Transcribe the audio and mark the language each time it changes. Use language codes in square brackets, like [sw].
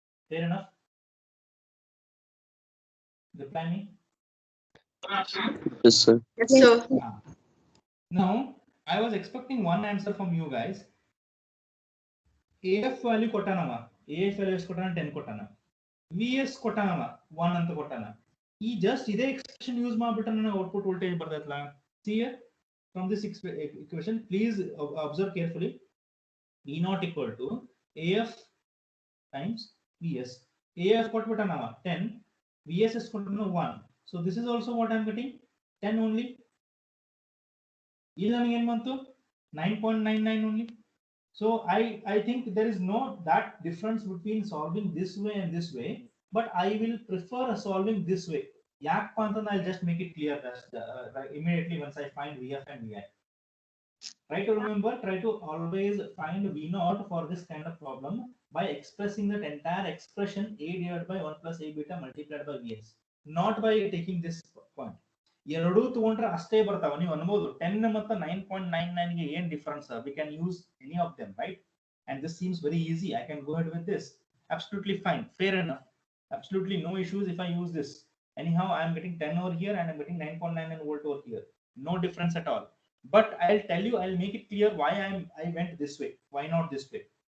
[en] Fair enough? Reply me. Yes, sir. Yes, sir. Now I was expecting one answer from you guys. AF value [kn] ಕೊಟ್ಟಾನವ, [en] AF value [kn] ಎಷ್ಟು ಕೊಟ್ಟಾನ? 10 ಕೊಟ್ಟಾನ. VS ಕೊಟ್ಟಾನವ 1 ಅಂತ ಕೊಟ್ಟಾನ. ಈ just ಇದೇ expression use ಮಾಡಿಬಿಟ್ರೆ ನನಗೆ output voltage ಬರ್ತೈತಲ್ಲ. [en] See here from this equation, please observe carefully. V naught equal to AF times VS. AF ಕೊಟ್ಬಿಟ್ಟಾನವ 10, VS is ಕೊಟ್ಟಾನ 1. So this is also what I am getting, 10 only. [kn] ಇಲ್ಲಿ ನನಗೆ ಏನು ಬಂತು? [en] 9.99 only. So I think there is no that difference between solving this way and this way, but I will prefer solving this way. [kn] Yakpa anta [en] I'll just make it clear that immediately once I find Vf and Vi. Try to remember, try to always find V naught for this kind of problem by expressing that entire expression A divided by 1 plus A beta multiplied by Vs, not by taking this point. [kn] ಎರಡೂ ತಗೊಂಡ್ರೆ ಅಷ್ಟೇ ಬರ್ತಾವ. ನೀವು ಅನ್ಬೋದು 10 ಮತ್ತು 9.99 ಗೆ ಏನ್ difference? [en] We can use any of them, right? and this seems very easy. I can go ahead with this. Absolutely fine, fair enough. Absolutely no issues if I use this. Anyhow, I am getting 10 over here and I'm getting 9.99 volt over here. No difference at all. But I'll tell you, I'll make it clear why I went this way. Why not this way?